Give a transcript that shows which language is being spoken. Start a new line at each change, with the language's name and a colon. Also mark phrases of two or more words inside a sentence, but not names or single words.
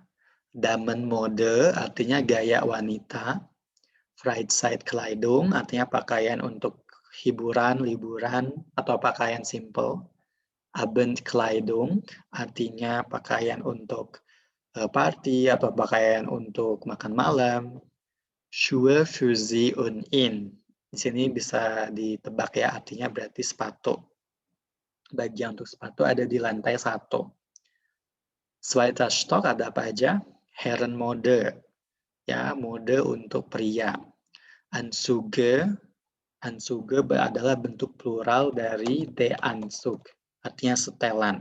Indonesian: Damenmode artinya gaya wanita. Freizeitkleidung artinya pakaian untuk hiburan, liburan atau pakaian simple. Abendkleidung artinya pakaian untuk party atau pakaian untuk makan malam.
German: Schuhe für sie und ihn.
Indonesian: Di sini bisa ditebak ya, artinya berarti sepatu. Bagian untuk sepatu ada di lantai 1.
German: Zweiter Stock
Indonesian: ada apa aja? Herrenmode. Ya, mode untuk pria. Anzüge, Anzüge adalah bentuk plural dari
German: der Anzug,
Indonesian: artinya setelan.